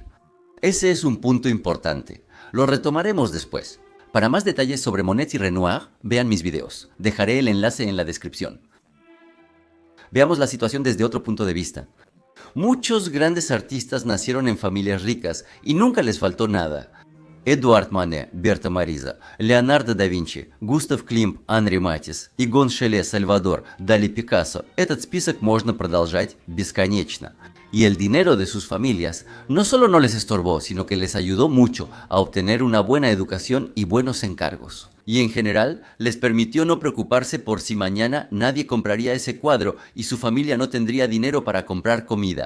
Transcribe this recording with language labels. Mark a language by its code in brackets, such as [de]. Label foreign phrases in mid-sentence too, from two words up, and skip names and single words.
[es] Ese es un punto importante. Lo retomaremos después. Para más detalles sobre Monet y Renoir, vean mis videos. Dejaré el enlace en la descripción. Veamos la situación desde otro punto de vista. Muchos grandes artistas nacieron en familias ricas y nunca les faltó nada. [ru] Эдуард Мане, Берта Мариза, Леонардо да Винчи, Густав Климт, Анри Матис, Игон Шеле, Сальвадор, Дали Пикассо. Этот список можно продолжать бесконечно. [es] Y el dinero de sus familias no solo no les estorbó, sino que les ayudó mucho a obtener una buena educación y buenos encargos. Y en general, les permitió no preocuparse por si mañana nadie compraría ese cuadro y su familia no tendría dinero para comprar comida.